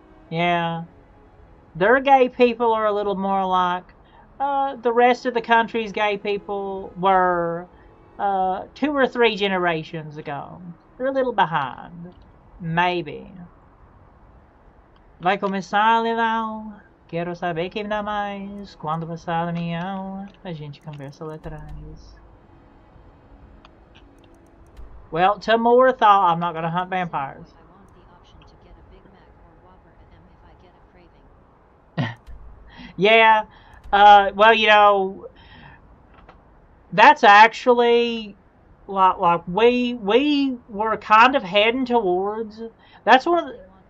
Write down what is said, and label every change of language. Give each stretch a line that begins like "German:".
English: Yeah, their gay people are a little more like the rest of the country's gay people were 2 or 3 generations ago. They're a little behind, maybe.
Portuguese: Vai começar, Lelau. Quero saber quem dá mais. Quando passar a minha, a gente conversa lá atrás.
English: Well, to more thought, I'm not gonna hunt vampires. I want the option to get a Big Mac or Whopper at M if I get a craving. Yeah. Well, you know, that's actually like we were kind of heading towards. That's one of the.